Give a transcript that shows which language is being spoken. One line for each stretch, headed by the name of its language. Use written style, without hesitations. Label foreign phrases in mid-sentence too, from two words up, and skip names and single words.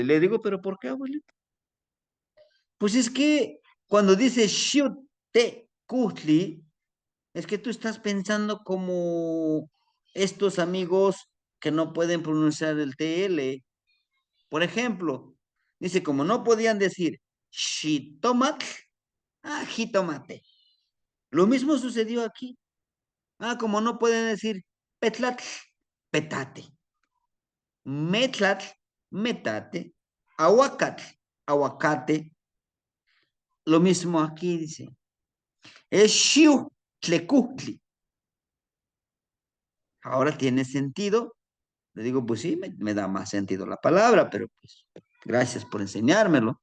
Spanish: Le digo, ¿pero por qué, abuelito? Pues es que cuando dice Xiuhtecutli, es que tú estás pensando como estos amigos que no pueden pronunciar el TL. Por ejemplo, dice, como no podían decir shitomat, jitomate. Lo mismo sucedió aquí. Como no pueden decir petlatl, petate. Metlatl, metate. Aguacatl, aguacate. Lo mismo aquí dice. Es shiu tlecutli. Ahora tiene sentido. Le digo, pues sí, me da más sentido la palabra, pero pues gracias por enseñármelo.